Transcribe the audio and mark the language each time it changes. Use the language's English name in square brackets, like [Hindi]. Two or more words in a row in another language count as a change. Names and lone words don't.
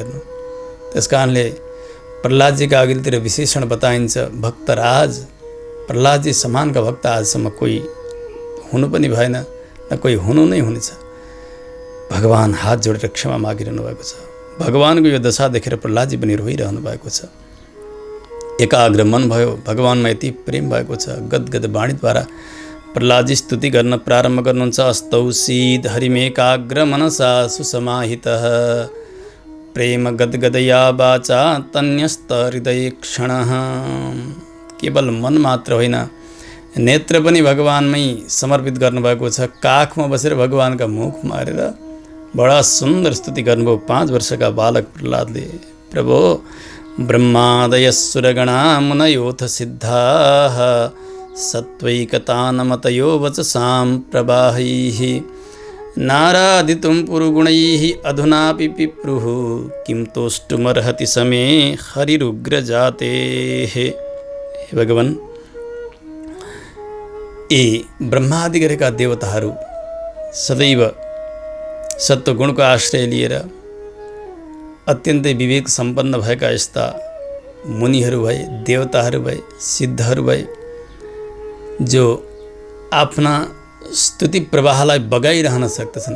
[Nepali] हेर्नु, त्यस कारणले प्रहलादजीका अघिल्तिर विशेषण बताइन्छ, भक्तराज प्रहलादजी समानका भक्त आजसम्म कोही हुनु पनि भएन, न कोही हुनु नै हुनेछ। भगवान हात जोडेर क्षमा मागिरहनु भएको छ। भगवानको यो दशा देखेर प्रहलादजी पनि रोइरहनु भएको छ। एकाग्र मन भयो, भगवानमा यति प्रेम भएको छ। गदगद वाणीद्वारा प्रहलादजी स्तुति गर्न प्रारम्भ गर्नुहुन्छ। [Sanskrit] अस्तौसीद हरिमेकाग्र मनसा सुसमाहितः प्रेम गदगदया वाचा तन्यस्त हृदय क्षणः। [Nepali] केवल मन मात्र होइन, नेत्र पनि भगवानमै समर्पित गर्नुभएको छ। काखमा बसेर भगवानका मुखमा हेरेर बडा सुन्दर स्तुति गर्नुभयो 5 वर्षका बालक प्रहलादले। [Sanskrit] प्रभो, ब्रह्मादय सुरगणा मुनयोथ सिद्धाः सत्वैकतानमतयो वचसां प्रवाहैः नारादितुं पुरुगुणैः अधुनापि पिप्रुः किं तोष्टुमर्हति समे हरिरुग्रजातेः। [Nepali] हे भगवान, यी ब्रह्मादि गरेका देवताहरू सदैव सत्वगुणको आश्रय लिएर अत्यन्तै विवेक सम्पन्न भएका यस्ता मुनिहरू भए, देवताहरू भए, सिद्धहरू भए, जो आफ्ना स्तुति प्रवाहलाई बगाइरहन सक्दछन्।